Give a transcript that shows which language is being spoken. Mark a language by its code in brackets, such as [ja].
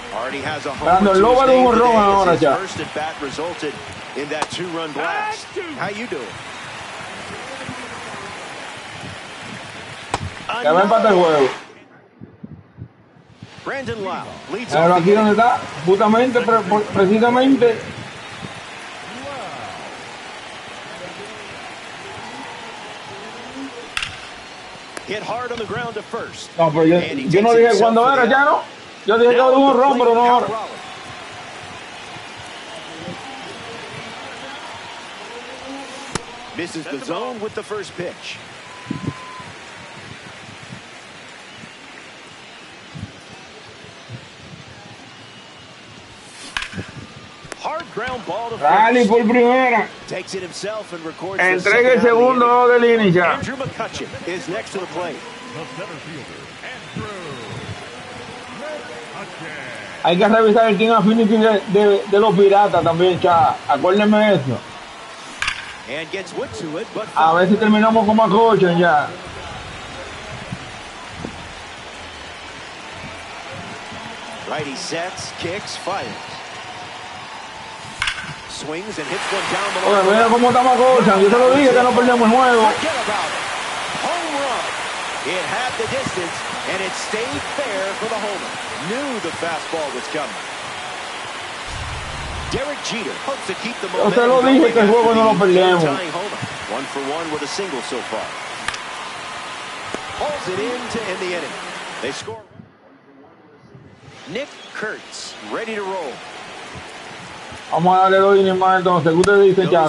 [en] Already has a home run today as his first at bat resulted in that 2-run blast. How you doing? [es] Que va a empatar el juego. [en] Brandon Lau leads [es] Pero aquí donde está, justamente, precisamente. [en] Hit hard on the ground to first. [es] No, pero yo no dije cuándo era, ya no. Yo dije que hubo un ron, pero no ahora. [en] Misses the zone with the first pitch. Hard ground ball to [es] Rally por primera. [en] Takes it himself and records. [es] Entrega el segundo de línea ya. [en] Andrew McCutchen is next to the plate. The center fielder, Andrew McCutchen. [es] Hay que revisar el team affinity de los piratas también, cha. Acuérdenme eso. [en] And gets wood to it, but [es] a ver si terminamos como acochen ya. [en] Righty sets, kicks, fires. Swings and hits one down the line. [es] Oye, mira cómo estamos acochan. Yo te lo dije que no perdemos el juego. [en] Forget about it. Home run. It had the distance, and it stayed fair for the homer. Knew the fastball was coming. Derek Jeter hopes to keep the momentum. [es] Yo te lo dije que el juego no lo perdemos. [en] 1 for 1 with a single so far. Hauls it in to end the inning. They score. Nick Kurtz ready to roll. [es] Vamos a darle 2 innings más entonces. ¿Qué usted dice ya?